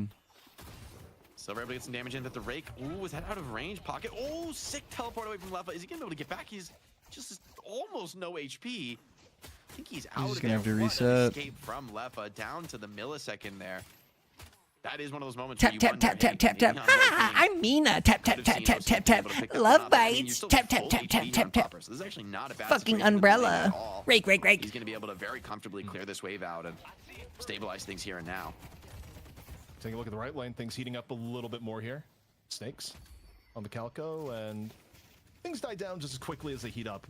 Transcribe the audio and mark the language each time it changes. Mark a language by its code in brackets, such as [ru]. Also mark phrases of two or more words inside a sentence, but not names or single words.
[en] Silver able to get some damage in, but the rake, ooh, is that out of range? Pocket, oh, sick teleport away from Leffa. Is he gonna be able to get back? He's just almost no HP. I think he's out. He's gonna have to reset. Escape from Leffa down to the millisecond there. That is one of those moments. Tap, tap, tap, tap, tap, tap. Ha, I'm Mina. Tap, tap, tap, tap, tap, tap. Love bites. Tap, tap, tap, tap, tap, tap. So this is actually not a bad Fucking situation umbrella. Rake. He's gonna be able to very comfortably clear this wave out and stabilize things here and now. Take a look at the right lane. Things heating up a little bit more here. Snakes on the Calco, and things die down just as quickly as they heat up.